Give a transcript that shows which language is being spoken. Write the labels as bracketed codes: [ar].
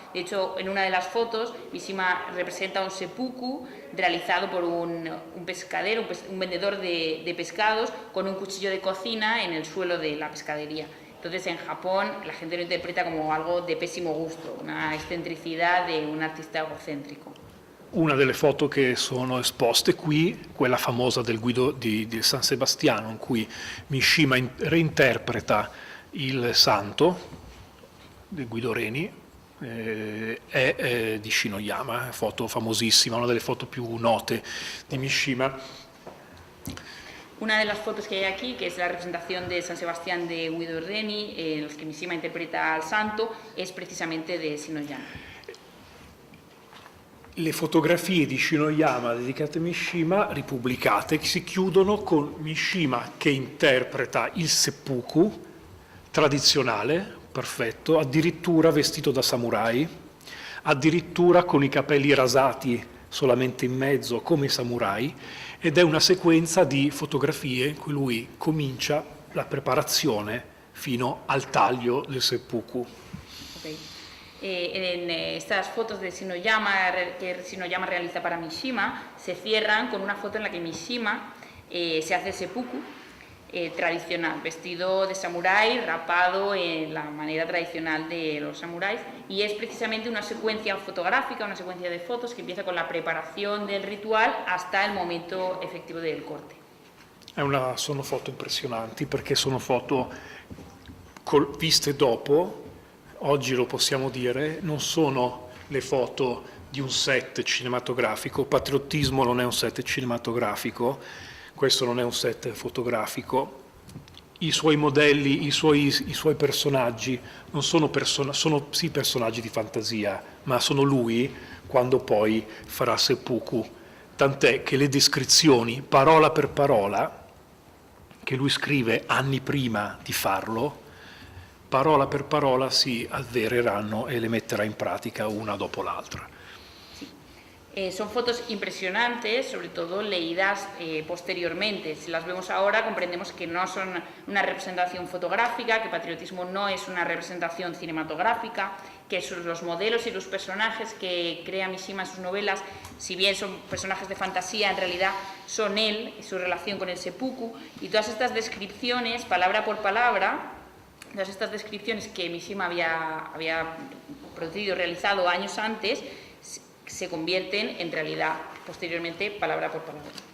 [es] De hecho, en una de las fotos, Mishima representa un seppuku realizado por un pescadero, un vendedor de pescados, con un cuchillo de cocina en el suelo de la pescadería. Entonces, en Japón, la gente lo interpreta como algo de pésimo gusto, una excentricidad de un artista egocéntrico. [it] Una delle foto che sono esposte qui, quella famosa del Guido di San Sebastiano, in cui Mishima reinterpreta il santo del Guido Reni, è di Shinoyama, foto famosissima, una delle foto più note di Mishima. [es] Una de las fotos que hay aquí, que es la representación de San Sebastián de Guido Reni, en los que Mishima interpreta al santo, es precisamente de Shinoyama. [it] Le fotografie di Shinoyama dedicate a Mishima, ripubblicate, si chiudono con Mishima che interpreta il seppuku tradizionale, perfetto, addirittura vestito da samurai, addirittura con i capelli rasati solamente in mezzo come samurai, ed è una sequenza di fotografie in cui lui comincia la preparazione fino al taglio del seppuku. Okay. [es] En estas fotos de Shinoyama, que Shinoyama realiza para Mishima, se cierran con una foto en la que Mishima se hace seppuku tradicional, vestido de samurái, rapado en la manera tradicional de los samuráis, y es precisamente una secuencia fotográfica, una secuencia de fotos que empieza con la preparación del ritual hasta [it] il momento effettivo [es] del corte. [it] Sono foto impressionanti perché sono foto viste dopo, oggi lo possiamo dire, non sono le foto di un set cinematografico. Patriottismo non è un set cinematografico, questo non è un set fotografico. I suoi modelli, i suoi personaggi non sono sì personaggi di fantasia, ma sono lui quando poi farà seppuku. Tant'è che le descrizioni, parola per parola, che lui scrive anni prima di farlo, parola per parola si avvereranno e le metterà in pratica una dopo l'altra. [es] Son fotos impresionantes, sobre todo leídas posteriormente. Si las vemos ahora comprendemos que no son una representación fotográfica, que Patriotismo no es una representación cinematográfica, que los modelos y los personajes que crea Mishima en sus novelas, si bien son personajes de fantasía, en realidad son él y su relación con el seppuku, y todas estas descripciones, palabra por palabra, todas estas descripciones que Mishima había producido, realizado años antes, se convierten en realidad posteriormente palabra por palabra.